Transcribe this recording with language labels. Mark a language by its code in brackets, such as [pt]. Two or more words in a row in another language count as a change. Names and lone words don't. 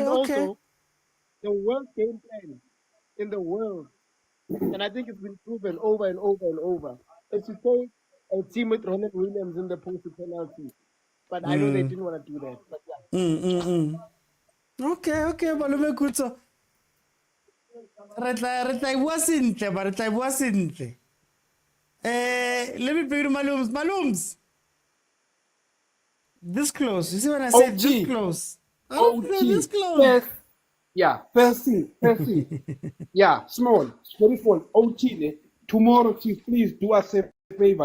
[en] And okay. also, the worst game plan in the world, and I think it's been proven over and over and over, is to take a team with Ronald Williams in the post penalty. But I know they didn't want to do that. But yeah. Okay, Malome Kutso. [tn] Re tla bua sentle, ba re tla bua sentle. [en] Let me bring you Malums. Malums. This close. You see when I said this close? Oh, this close. First thing. Yeah, small, very small. OT, tomorrow, please do us a favor.